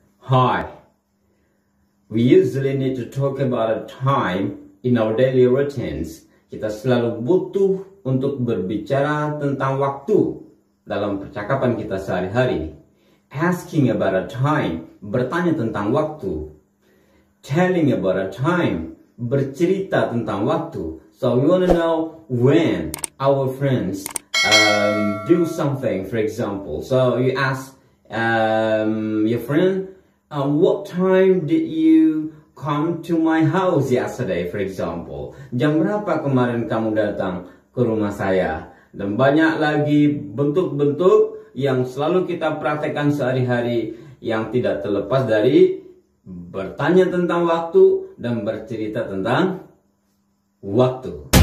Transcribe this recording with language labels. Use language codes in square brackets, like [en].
[en] Hi, we usually need to talk about a time in our daily routines. [id] Kita selalu butuh untuk berbicara tentang waktu dalam percakapan kita sehari-hari. [en] Asking about a time, [id] bertanya tentang waktu. [en] Telling about a time, [id] bercerita tentang waktu. [en] So we want to know when our friends do something, for example. So you ask your friend, what time did you come to my house yesterday, for example? [id] Jam berapa kemarin kamu datang ke rumah saya? Dan banyak lagi bentuk-bentuk yang selalu kita praktekkan sehari-hari yang tidak terlepas dari bertanya tentang waktu dan bercerita tentang waktu.